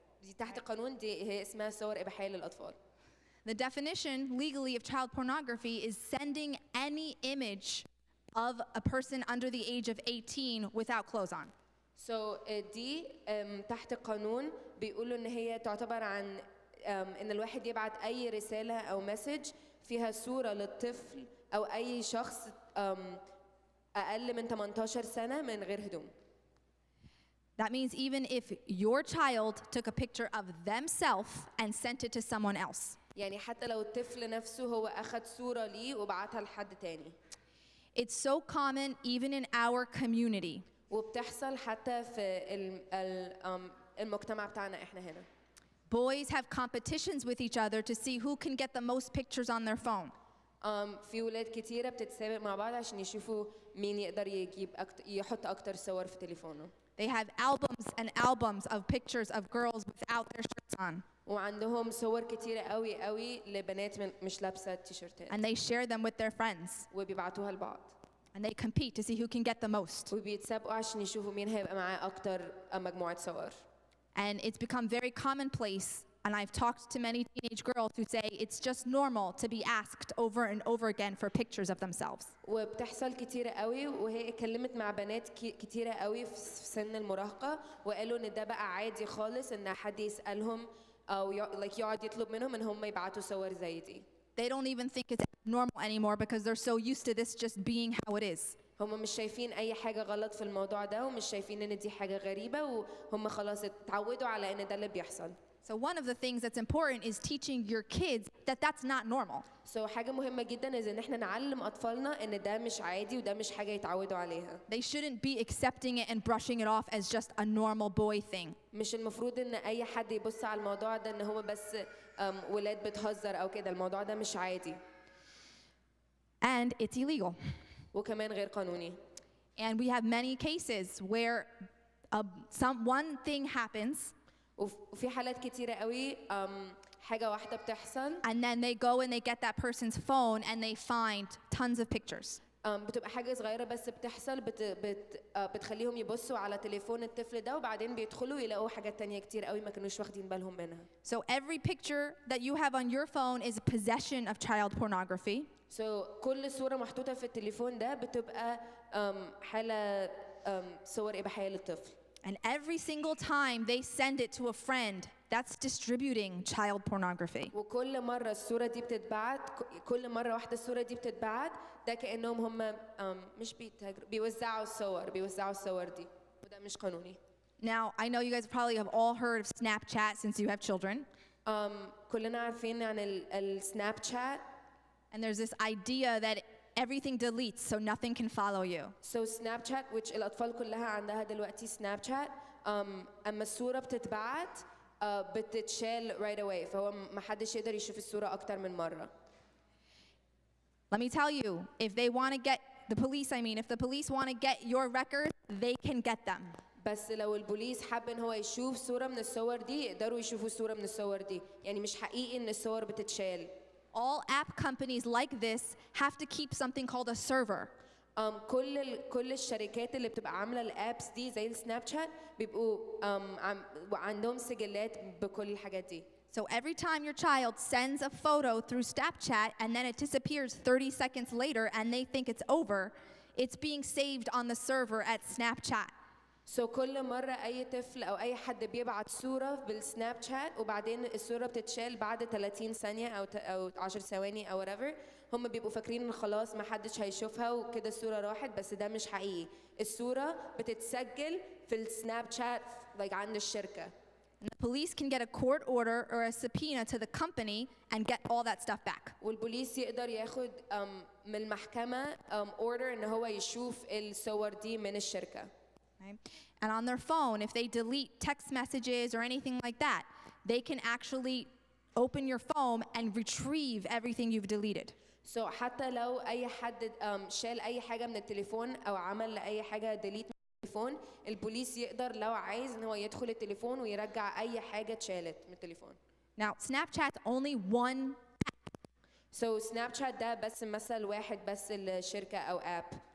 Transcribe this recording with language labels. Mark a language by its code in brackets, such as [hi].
[ar] دي تحت القانون دي هي اسمها صور إباحية للأطفال. [en] The definition legally of child pornography is sending any image of a person under the age of 18 without clothes on. [ar] So دي تحت القانون بيقولوا إن هي تعتبر عن إن الواحد يبعت أي رسالة أو مسج فيها صورة للطفل أو أي شخص أقل من 18 سنة من غير هدوم. [en] That means even if your child took a picture of themselves and sent it to someone else. [ar] يعني حتى لو الطفل نفسه هو أخذ صورة ليه وبعتها لحد تاني. [en] It's so common even in our community. [ar] وبتحصل حتى في المجتمع بتاعنا إحنا هنا. [en] Boys have competitions with each other to see who can get the most pictures on their phone. [ar] في ولاد كتيرة بتتسابق مع بعض عشان يشوفوا مين يقدر يحط أكتر صور في تليفونه. [en] They have albums and albums of pictures of girls without their shirts on. [ar] وعندهم صور كتيرة قوي قوي لبنات مش لابسة تيشيرتات. [en] And they share them with their friends. [ar] وبيبعتوها لبعض. [en] And they compete to see who can get the most. [ar] وبيتسابقوا عشان يشوفوا مين هيبقى معاه أكتر مجموعة صور. [en] And it's become very commonplace, and I've talked to many teenage girls who say it's just normal to be asked over and over again for pictures of themselves. [ar] وبتحصل كتيرة قوي، وهي اتكلمت مع بنات كتيرة قوي في سن المراهقة وقالوا إن ده بقى عادي خالص إن حد يسألهم أو يقعد يطلب منهم إن هم يبعتوا صور زي دي. [en] They don't even think it's normal anymore because they're so used to this just being how it is. [ar] هم مش شايفين أي حاجة غلط في الموضوع ده ومش شايفين إن دي حاجة غريبة وهم خلاص اتعودوا على إن ده اللي بيحصل. [en] So one of the things that's important is teaching your kids that that's not normal. [ar] So حاجة مهمة جدا إن إحنا نعلم أطفالنا إن ده مش عادي وده مش حاجة يتعودوا عليها. [en] They shouldn't be accepting it and brushing it off as just a normal boy thing. [ar] مش المفروض إن أي حد يبص على الموضوع ده إن هو بس ولاد بتهزر أو كده، الموضوع ده مش عادي. [en] And it's illegal. [ar] وكمان غير قانوني. [en] And we have many cases where one thing happens. [ar] وفي حالات كتيرة قوي حاجة واحدة بتحصل. [en] And then they go and they get that person's phone and they find tons of pictures. [ar] بتبقى حاجة صغيرة بس بتحصل بتخليهم يبصوا على تليفون الطفل ده وبعدين بيدخلوا يلاقوا حاجات تانية كتير قوي ما كانوش واخدين بالهم منها. [en] So every picture that you have on your phone is a possession of child pornography. [ar] So كل صورة محطوطة في التليفون ده بتبقى حالة صور إباحية للطفل. [en] And every single time they send it to a friend, that's distributing child pornography. [ar] وكل مرة الصورة دي بتتبعت، كل مرة واحدة الصورة دي بتتبعت، ده كأنهم هم مش بيوزعوا الصور دي، وده مش قانوني. [en] Now, I know you guys probably have all heard of Snapchat since you have children. [ar] كلنا عارفين عن السناب شات. [en] And there's this idea that everything deletes so nothing can follow you. So Snapchat, which [ar] الأطفال كلها عندها دلوقتي Snapchat. أما الصورة بتتبعت بتتشال [en] right away. [ar] فهو ما حدش يقدر يشوف الصورة أكتر من مرة. [en] Let me tell you, if they want to get the police, if the police want to get your records, they can get them. [ar] بس لو البوليس حب إن هو يشوف صورة من الصور دي يقدروا يشوفوا صورة من الصور دي. يعني مش حقيقي إن الصور بتتشال. [en] All app companies like this have to keep something called a server. [ar] كل الشركات اللي بتبقى عامله الابس دي زي السناب شات بيبقوا عندهم سجلات بكل الحاجات دي. [en] So every time your child sends a photo through Snapchat and then it disappears 30 seconds later and they think it's over, it's being saved on the server at Snapchat. [ar] So كل مرة أي طفل أو أي حد بيبعت صورة بالسناب شات وبعدين الصورة بتتشال بعد 30 ثانية أو 10 ثواني أو whatever. هم بيبقوا فاكرين إن خلاص ما حدش هيشوفها وكده الصورة راحت بس ده مش حقيقي. الصورة بتتسجل في السناب شات like عند الشركة. [en] The police can get a court order or a subpoena to the company and get all that stuff back. [ar] والبوليس يقدر ياخد من المحكمة order إن هو يشوف الصور دي من الشركة. [en] Okay? And on their phone, if they delete text messages or anything like that, they can actually open your phone and retrieve everything you've deleted. [ar] So حتى لو أي حد شال أي حاجة من التليفون أو عمل أي حاجة delete من التليفون، البوليس يقدر لو عايز إن هو يدخل التليفون ويرجع أي حاجة اتشالت من التليفون. [en] Now, Snapchat's only one. [ar] So Snapchat ده بس مثل واحد بس الشركة أو app.